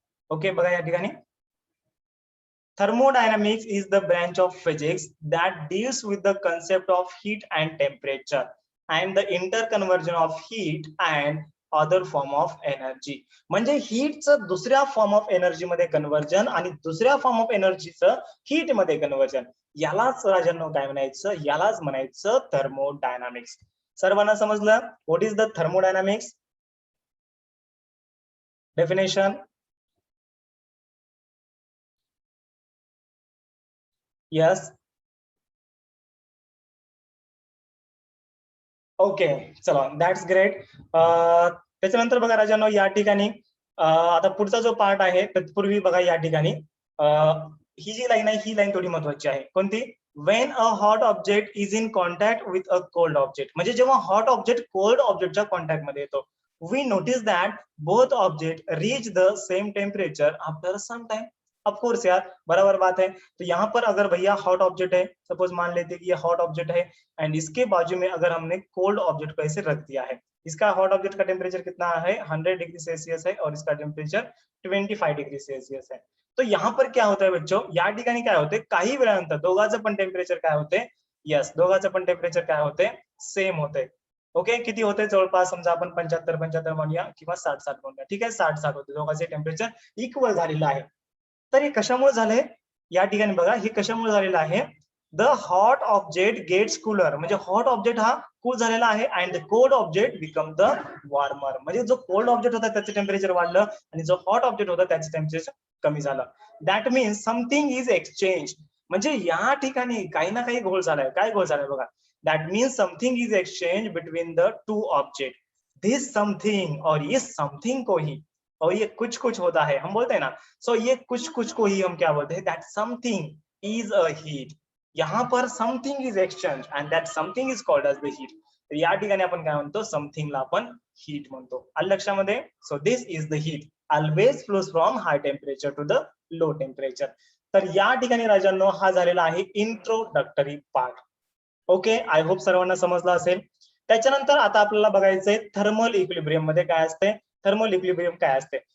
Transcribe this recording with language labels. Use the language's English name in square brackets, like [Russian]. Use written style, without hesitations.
[English] okay [Marathi] बघा या ठिकाणी, [English] thermodynamics is the branch of physics that deals with the concept of heat and temperature and the interconversion of heat and other form of energy. [Marathi] म्हणजे हीटचं दुसऱ्या form of energy मध्ये conversion आणि दुसऱ्या form of एनर्जीचं heat मध्ये conversion, यालाच राजांनो काय म्हणायचं? यालाच म्हणायचं थर्मोडायनामिक्स. सर्वांना समजलं? [English] What is the thermodynamics definition? Yes. Okay चला, that's great. [Marathi] त्याच्यानंतर बघा राजांनो या ठिकाणी आता पुढचा जो पार्ट आहे तत्पूर्वी बघा या ठिकाणी ही जी लाईन आहे ही लाईन थोडी महत्वाची आहे. कोणती? [English] When a hot object is in contact with a cold object. म्हणजे जेव्हा hot object cold ऑब्जेक्टच्या contact मध्ये येतो, we notice that both object reach the same temperature after some time. [Hindi] Of course यार, बराबर बात है. तो यहाँ पर अगर भैया हॉट ऑब्जेक्ट है, सपोज मान लेते कि ये हॉट ऑब्जेक्ट है एंड इसके बाजू में अगर हमने कोल्ड ऑब्जेक्ट को ऐसे रख दिया है, इसका हॉट ऑब्जेक्ट का टेम्परेचर कितना है? 100 डिग्री सेल्सियस है और इसका टेम्परेचर 25 डिग्री सेल्सियस है. तो यहाँ पर क्या होता है बच्चों? [Marathi] या ठिकाणी काय होते? काही वेळानंतर दोघांचं पण टेम्परेचर काय होते? यस, दोघांचं पण टेम्परेचर काय होते? सेम होते. ओके, किती होते? जवळपास समजा आपण 75 म्हणूया किंवा 60 म्हणूया. ठीक आहे, 60 होते. दोघांचे टेम्परेचर इक्वल झालेलं आहे. तर हे कशामुळे झालंय? या ठिकाणी बघा हे कशामुळे झालेलं आहे? [English] The hot object gets cooler. [Marathi] म्हणजे हॉट ऑब्जेक्ट हा कूल झालेला आहे [English] And the cold object become the warmer. [Marathi] म्हणजे जो कोल्ड ऑब्जेक्ट होता त्याचं टेम्परेचर वाढलं आणि जो हॉट ऑब्जेक्ट होता त्याचं टेम्परेचर कमी झालं. [English] That means something is exchange. [Marathi] म्हणजे या ठिकाणी काही ना काही घोळ झालाय. काय घोळ झालाय बघा? [English] That means something is exchange between the two object. [Hindi] This something और ये समथिंग को ही, और ये कुछ कुछ होता है, हम बोलते हैं ना, सो ये कुछ कुछ को ही हम क्या बोलते हैं? [English] That something is a heat. यहाँ पर something is exchange and that something is called as the heat. [Marathi] तर या ठिकाणी आपण काय म्हणतो? समथिंगला आपण हीट म्हणतो. आलं लक्षामध्ये? [English] So this is the heat always flows from high temperature to the low temperature. [Marathi] तर या ठिकाणी राजांनो हा झालेला आहे introductory part. Okay, I hope सर्वांना समजलं असेल. त्याच्यानंतर आता आपल्याला बघायचंय थर्मल इक्विलिब्रियम मध्ये काय असते, थर्मल इक्विलिब्रियम काय असते.